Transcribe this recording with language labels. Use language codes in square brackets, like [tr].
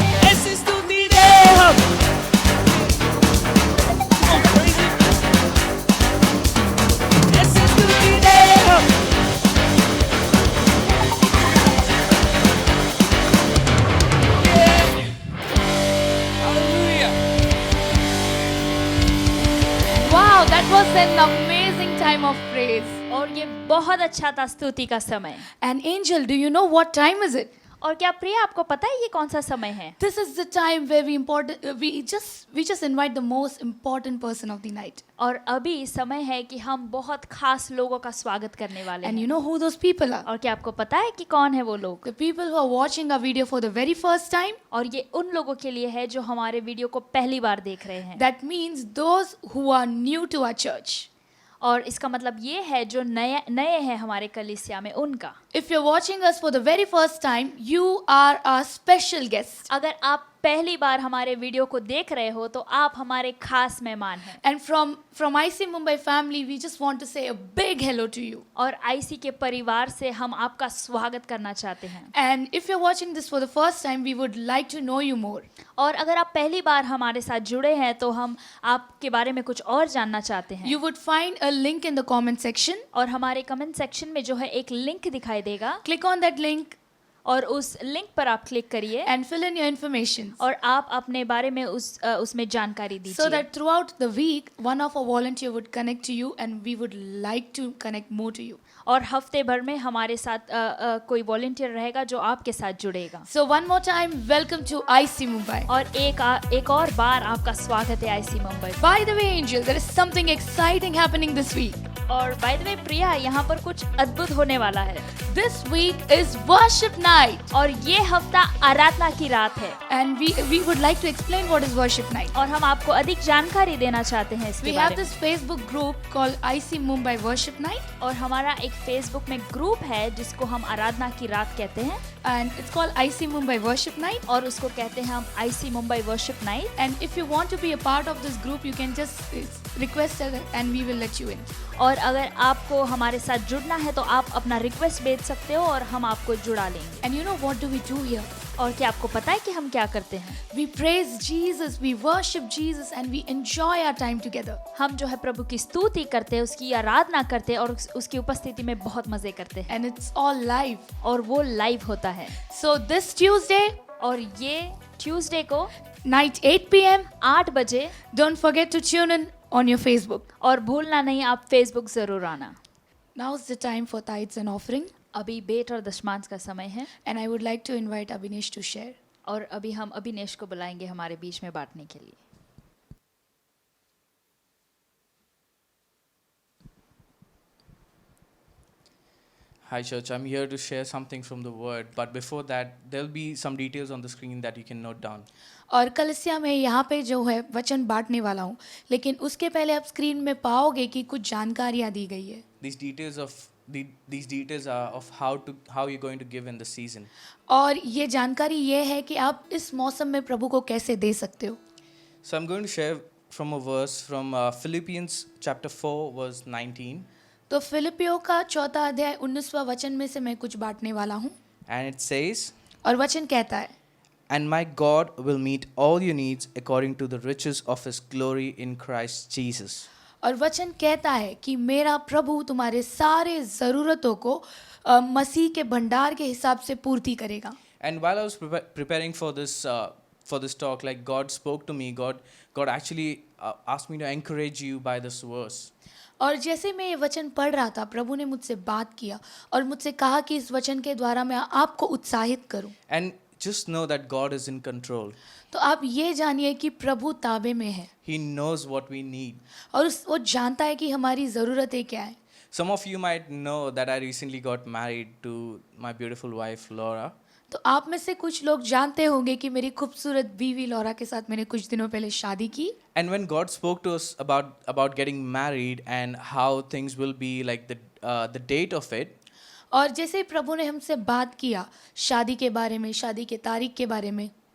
[hi] ऐसी स्तुति दे हम ऐसी स्तुति दे हम Hallelujah. [en] Wow, that was an amazing time of praise. [hi] और ये बहुत अच्छा था स्तुति का समय। [en] And Angel, do you know what time is it? [hi] और क्या प्रिया, आपको पता है ये कौन सा समय है? [en] This is the time where we just invite the most important person of the night. [hi] और अभी समय है कि हम बहुत खास लोगों का स्वागत करने वाले [en] And [hi] हैं। [en] you know who those people are? [hi] और क्या आपको पता है कि कौन है वो लोग? [en] The people who are watching our video for the very first time. [hi] और ये उन लोगों के लिए है जो हमारे वीडियो को पहली बार देख रहे हैं। [en] That means those who are new to our church. [hi] और इसका मतलब ये है जो नए नए हैं हमारे कलीसिया में उनका। [en] If you're watching us for the very first time, you are our special guest. [hi] अगर आप पहली बार हमारे वीडियो को देख रहे हो तो आप हमारे खास मेहमान हैं। [en] And from IC Mumbai family, we just want to say a big hello to you. [hi] और आईसी के परिवार से हम आपका स्वागत करना चाहते हैं। [en] And if you're watching this for the first time, we would like to know you more. [hi] और अगर आप पहली बार हमारे साथ जुड़े हैं तो हम आपके बारे में कुछ और जानना चाहते हैं। [en] You would find a link in the comment section. [hi] और हमारे कमेंट सेक्शन में जो है एक लिंक दिखाई देगा [en] Click on that link [hi] और उस लिंक पर आप क्लिक करिए [en] and fill in your information. [hi] और आप अपने बारे में उसमें जानकारी [en] So [hi] दीजिए। [en] that throughout the week, one of our volunteer would connect to you and we would like to connect more to you. [hi] और हफ्ते भर में हमारे साथ कोई वॉलंटियर रहेगा जो आपके साथ जुड़ेगा। [en] So one more time, welcome to IC Mumbai. [hi] और एक और बार आपका स्वागत है IC Mumbai. [en] By the way, Angel, there is something exciting happening this week. [hi] और [en] by the way [hi] प्रिया, यहाँ पर कुछ अद्भुत होने वाला है। [en] This week is Worship Night. [hi] और ये हफ्ता आराधना की रात है। [en] And we would like to explain what is Worship Night. [hi] और हम आपको अधिक जानकारी देना चाहते हैं इसके [en] We [hi] बारे [en] have [hi] में। [en] this Facebook group called IC Mumbai Worship Night. [hi] और हमारा एक फेसबुक में ग्रुप है जिसको हम आराधना की रात कहते हैं [en] And it's called IC Mumbai Worship Night. [hi] और उसको कहते हैं हम IC Mumbai worship night. [en] And if you want to be a part of this group, you can just request us and we will let you in. [hi] और अगर आपको हमारे साथ जुड़ना है तो आप अपना रिक्वेस्ट भेज सकते हो और हम आपको जुड़ा लेंगे। [en] And you know what do we do here? [hi] और क्या आपको पता है कि हम क्या करते हैं? [en] We praise Jesus, we worship Jesus and we enjoy our time together. [hi] हम जो है प्रभु की स्तुति करते हैं, उसकी आराधना करते हैं और उसकी उपस्थिति में बहुत मजे करते हैं। [en] And it's all live. [hi] और वो लाइव होता है। [en] So this Tuesday, [hi] और ये ट्यूसडे को [en] night 8 p.m. [hi] 8 बजे, [en] don't forget to tune in on your Facebook. [hi] और भूलना नहीं आप फेसबुक जरूर आना। [en] Now's the time for tithes and offering. [hi] अभी बेट और दशमांश का समय है [en] And I would like to invite Abhinesh to share. [hi] और अभी हम अभिनेश को बुलाएंगे हमारे बीच में बांटने के लिए। [en] Hi, church. I'm here to share something from the word. But before that, there'll be some details on the screen that you can note down. [hi] और कलिसिया में यहाँ पे जो है वचन बांटने वाला हूँ, लेकिन उसके पहले आप स्क्रीन में पाओगे कि कुछ जानकारियाँ दी गई है। [en] These details are of how you're going to give in the season. [hi] और ये जानकारी ये है कि आप इस मौसम में प्रभु को कैसे दे सकते हो। [en] So I'm going to share from a verse from Philippians chapter 4, verse 19. [hi] तो फिलिपियों का 4 अध्याय 19वां वचन में से मैं कुछ बांटने वाला हूँ। [en] And it says, [hi] और वचन कहता है, [en] And my God will meet all your needs according to the riches of his glory in Christ Jesus. [hi] और वचन कहता है कि मेरा प्रभु तुम्हारे सारे ज़रूरतों को मसीह के भंडार के हिसाब से पूर्ति करेगा। [en] And while I was preparing for this talk, like God spoke to me, God actually asked me to encourage you by this verse. [hi] और जैसे मैं ये वचन पढ़ रहा था, प्रभु ने मुझसे बात किया और मुझसे कहा कि इस वचन के द्वारा मैं आपको उत्साहित करूं। [en] And just know that God is in control. [hi] तो आप ये जानिए कि प्रभु ताबे में है [en] He knows what we need. [hi] और वो जानता है कि हमारी ज़रूरतें क्या है। [en] Some of you might know that I recently got married to my beautiful wife Laura. [hi] तो आप में से कुछ लोग जानते होंगे कि मेरी खूबसूरत बीवी लौरा के साथ मैंने कुछ दिनों पहले शादी की। [en] And when God spoke to us about getting married and how things will be, like the date of it, [hi] और जैसे ही प्रभु ने हमसे बात किया शादी के बारे में, शादी के तारीख के बारे में,